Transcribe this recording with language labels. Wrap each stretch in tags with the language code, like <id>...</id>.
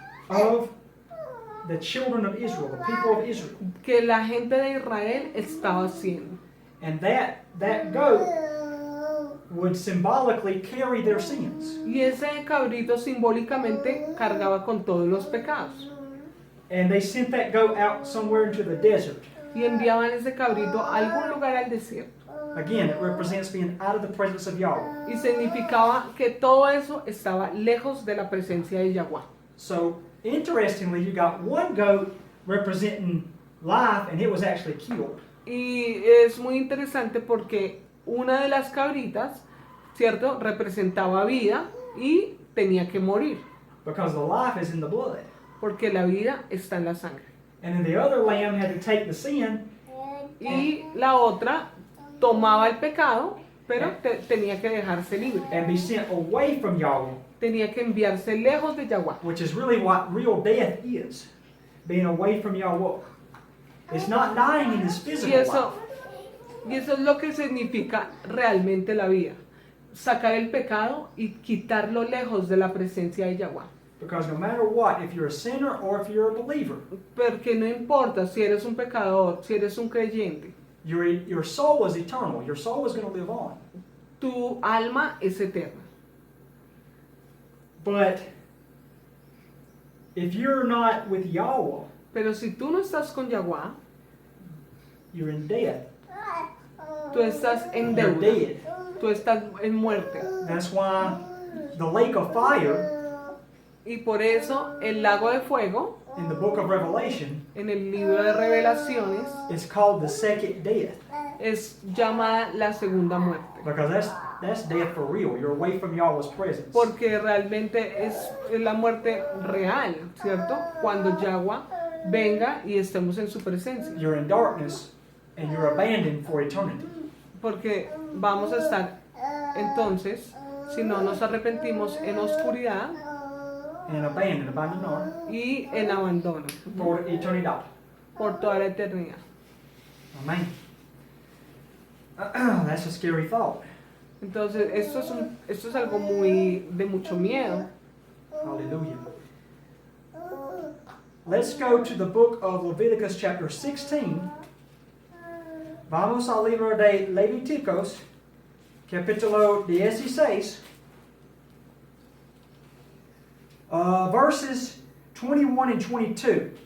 <en>of the children of Israel, the people of Israel.</en> <es>que la gente de Israel estaba haciendo.</es> <en>And that goat would symbolically carry their sins.</en> <es>Y ese cabrito simbólicamente cargaba con todos los pecados.</es> <en>And they sent that goat out somewhere into the desert.</en> <es>Y enviaban ese cabrito a algún lugar al desierto.</es> <en>Again, it represents being out of the presence of Yahweh.</en> <es>Y significaba que todo eso estaba lejos de la presencia de Yahweh.</es> <en>So, interestingly, you got one goat representing life, and it was actually killed.</en> <es>Y es muy interesante porque una de las cabritas, ¿cierto?, representaba vida y tenía que morir,</es> <en>Because the life is in the blood.</en> <es>porque la vida está en la sangre.</es> <en>And then the other lamb had to take the sin</en> <es>Y la otra tomaba el pecado, pero tenía que dejarse libre.</es> <en>and be sent away from Yahweh,</en> <es>Tenía que enviarse lejos de Yahweh.</es> <en>which is really what real death is, being away from Yahweh. It's not dying in this</en> <es>Y</es> <en>physical</en> <es>eso,</es> <en>life.</en> <es>y eso es lo que significa realmente la vida. Sacar el pecado y quitarlo lejos de la presencia de Yahweh.</es> <en>Because no matter what, if you're a sinner or if you're a believer,</en> <es>Porque no importa si eres un pecador, si eres un creyente,</es> <en>your soul is eternal. Your soul is going to live on.</en> <es>tu alma es eterna.</es> <en>But if you're not with Yahweh,</en> <es>Pero si tú no estás con Yahweh,</es> <en>you're in death.</en> <es>tú estás en</es> <en>You're</en> <es>deuda,</es> <en>dead.</en> <es>tú estás en muerte.</es> <en>That's why the lake of fire</en> <es>Y por eso el lago de fuego,</es> <en>in the book of Revelation</en> <es>en el libro de Revelaciones,</es> <en>is called the second death.</en> <es>es llamada la segunda muerte.</es> <en>Because that's death for real. You're away from Yahweh's presence.</en> <es>Porque realmente es la muerte real, ¿cierto? Cuando Yahweh venga y estemos en su presencia.</es> <en>You're in darkness and you're abandoned for eternity.</en> <es>Porque vamos a estar entonces, si no nos arrepentimos, en oscuridad</es> <en>And abandonar</en> <es>y en abandono</es> <en>for eternidad.</en> <es>por toda la eternidad.</es> <en>Amen. That's a scary thought.</en> <es>Entonces, esto es algo de mucho miedo.</es> <en>Hallelujah. Let's go to the book of Leviticus chapter 16.</en> <es>Vamos al libro de Levíticos, capítulo 16,</es> <en>verses 21 and 22.</en>